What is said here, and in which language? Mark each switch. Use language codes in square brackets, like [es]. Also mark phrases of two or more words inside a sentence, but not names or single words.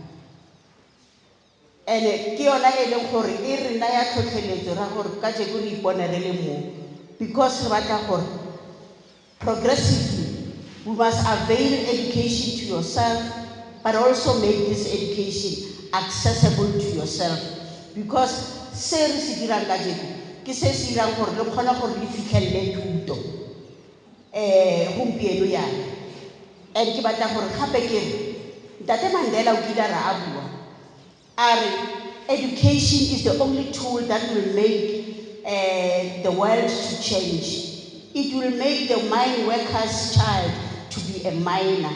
[en] And because progressively we must avail education to yourself, but also make this education accessible to yourself. [tn] Because ke se se irang gore le kgona gore le fitlhelele thuto gompieno yana. And ke batla gore gape ke re Ntate Mandela o kile ra bua a re [en] education is the only tool that will make the world to change. It will make the mine worker's child to be a miner.